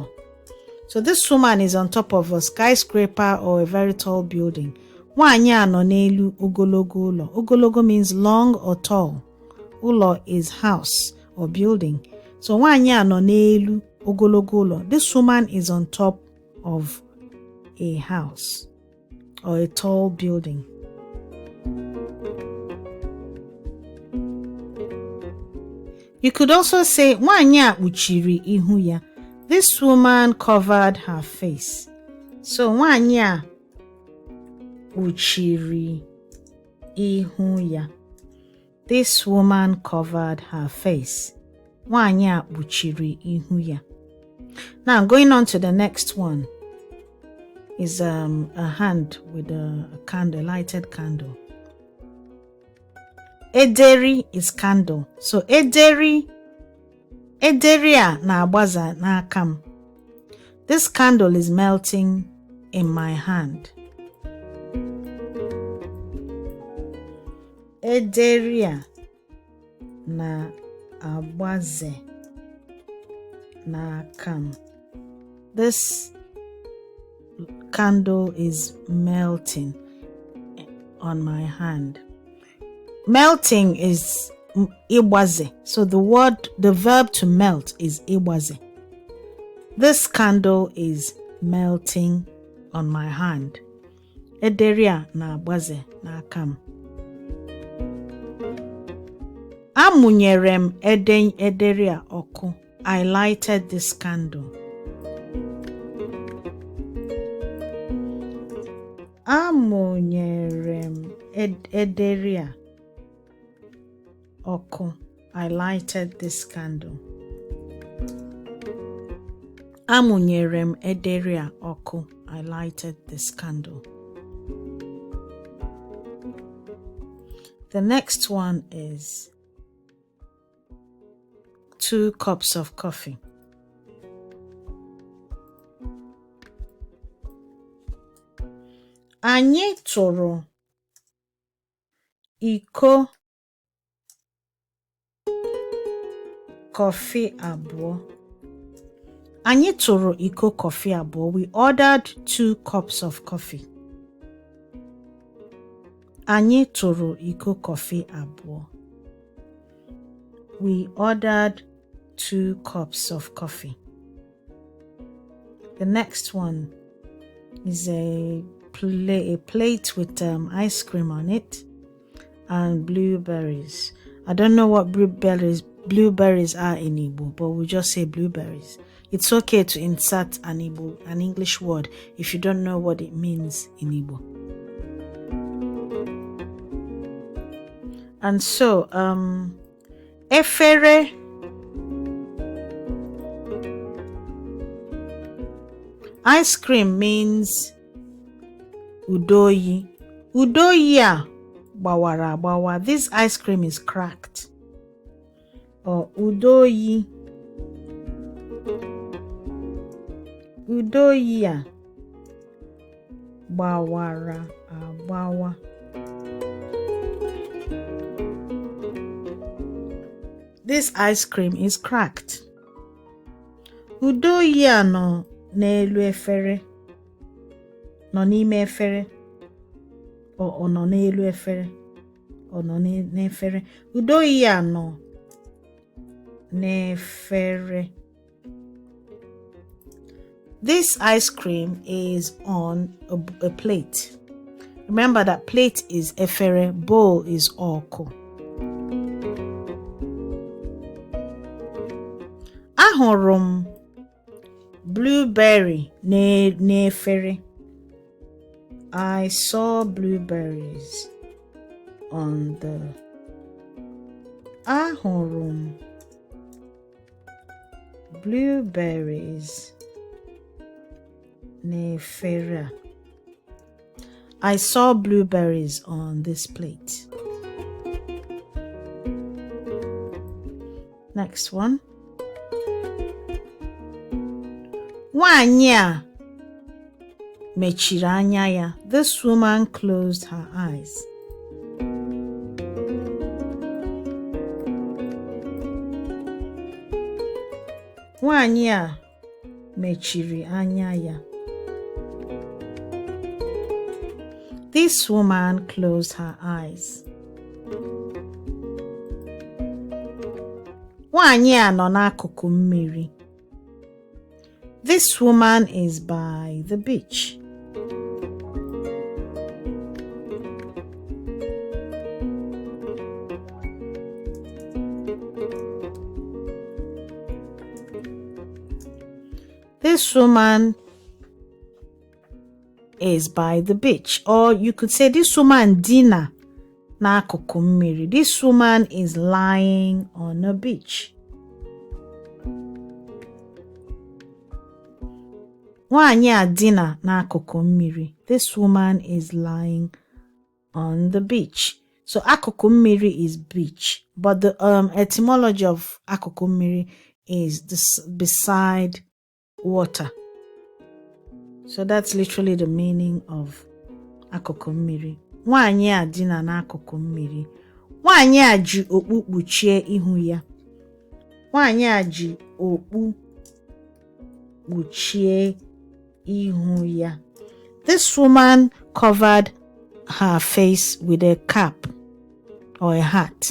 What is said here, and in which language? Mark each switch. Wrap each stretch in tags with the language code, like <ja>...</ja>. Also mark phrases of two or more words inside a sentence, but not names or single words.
<en>So this woman is on top of a skyscraper or a very tall building.</en> <ig>Nwaanyị a nọ n'elu ogologo ụlọ.</ig> <en>Ogologo means long or tall. Ụlọ is house or building.</en> <ig>So nwaanyị a nọ n'elu ogologo ụlọ.</ig> <en>This woman is on top of a house or a tall building. You could also say</en> <ig>nwaanyị a kpuchiri ihu ya.</ig> <en>This woman covered her face.</en> <ig>So nwaanyị a kpuchiri ihu ya.</ig> <en>This woman covered her face.</en> <ig>Nwaanyị a kpuchiri ihu ya.</ig> <en>Now going on to the next one is a hand with a candle, lighted candle. Ederi is candle.</en> <ig>So ederi a na-agbaza n'aka m.</ig> <en>This candle is melting in my hand.</en> <ig>Ederi a na-agbaze n'aka m.</ig> <en>This candle is melting on my hand. Melting is igbaze. So the verb to melt is igbaze. This candle is melting on my hand.</en> <ig>Ederi a na-agbaze n'aka m. Amụnyere m ederi a ọkụ.</ig> <en>I lighted this candle.</en> <ig>Amụnyere m ederi a ọkụ.</ig> <en>I lighted this candle.</en> <ig>Amụnyere m ederi a ọkụ.</ig> <en>I lighted this candle. The next one is 2 cups of coffee.</en> <ig>Anyị tụrụ iko coffee abụọ. Anyị tụrụ iko coffee abụọ.</ig> <en>We ordered 2 cups of coffee.</en> <ig>Anyị tụrụ iko coffee abụọ.</ig> <en>We ordered 2 cups of coffee. The next one is a plate with ice cream on it and blueberries. I don't know what blueberries are in Igbo, but we'll just say blueberries. It's okay to insert an English word if you don't know what it means in Igbo. And so, efere. Ice cream means udoyi.</en> <ig>Udoyi a gbawara agbawa.</ig> <en>This ice cream is cracked.</en> <ig>Or udoyi. Udoyi a gbawara agbawa.</ig> <en>This ice cream is cracked.</en> <ig>Udoyi a nọ n'elu efere. Nọ n'ime efere. Ọ nọ n'elu efere. Ọ nọ n'efere. Udoyi a nọ n'efere.</ig> <en>This ice cream is on a plate. Remember that plate is efere, bowl is ọkụ.</en> <ig>Ahụrụ m blueberry n'efere.</ig> <en>I saw blueberries on the.</en> <ig>Ahụrụ m blueberries n'efere.</ig> <en>I saw blueberries on this plate. Next one.</en> <ig>Nwanyị a mechiri anya ya.</ig> <en>This woman closed her eyes.</en> <ig>Nwanyị a mechiri anya ya.</ig> <en>This woman closed her eyes.</en> <ig>Nwanyị a nọ n'akụkụ mmiri.</ig> <en>This woman is by the beach. This woman is by the beach. Or you could say this woman</en> <ig>dina n'akụkụ mmiri.</ig> <en>This woman is lying on a beach.</en> <ig>Nwanyị a dina n'akụkụ mmiri.</ig> <en>This woman is lying on the beach. So</en> <ig>akụkụ mmiri</ig> <en>is beach, but the etymology of</en> <ig>akụkụ mmiri</ig> <en>is this beside water. So that's literally the meaning of</en> <ig>akụkụ mmiri. Nwanyị a dina n'akụkụ mmiri. Nwanyị a ji okpu kpuchie ihu ya. Nwanyị a ji okpu kpuchie ihu ya.</ig> <en>This woman covered her face with a cap or a hat.</en>